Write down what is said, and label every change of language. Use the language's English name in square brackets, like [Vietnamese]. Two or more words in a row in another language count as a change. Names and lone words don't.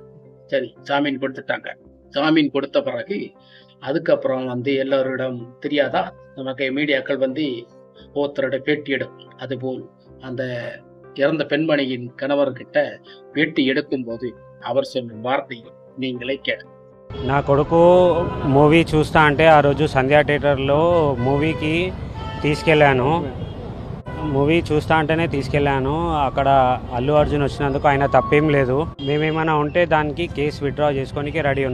[Tamil] சரி, ஜாமீன் கொடுத்துட்டாங்க. ஜாமீன் கொடுத்த பிறகு அதுக்கப்புறம் எல்லோரிடம் தெரியாதா, நமக்கு மீடியாக்கள் ஒருத்தரோட பேட்டி எடுக்கும். அதுபோல் அந்த இறந்த பெண்மணியின் கணவர்கிட்ட பேட்டி எடுக்கும்போது அவர் சொல்லும் வார்த்தை நீங்களே கேளு. [Telugu] నా కొడుకు మూవీ చూస్తా అంటే ఆ రోజు సంధ్యా థియేటర్లో మూవీకి తీసుకెళ్ళాను. మూవీ చూస్తా అంటేనే తీసుకెళ్ళాను. అక్కడ అల్లు అర్జున్ వచ్చినందుకు ఆయన తప్పేం లేదు. మేమేమైనా ఉంటే దానికి [English] case withdraw [Telugu] చేసుకోనికి రెడీ ఉన్నా.